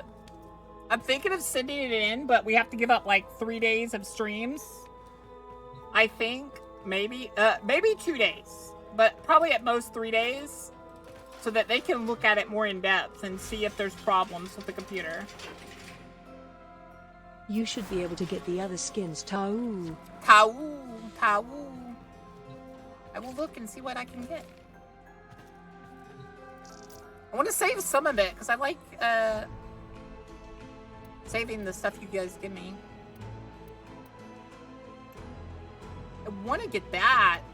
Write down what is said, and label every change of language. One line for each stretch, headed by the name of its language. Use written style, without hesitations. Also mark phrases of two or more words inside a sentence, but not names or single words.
English: I'm thinking of sending it in, but we have to give up like 3 days of streams. I think maybe 2 days, but probably at most 3 days, so that they can look at it more in depth and see if there's problems with the computer. You should be able to get the other skins. Tau. Tau. I will look and see what I can get. I want to save some of it because I like saving the stuff you guys give me. I want to get that.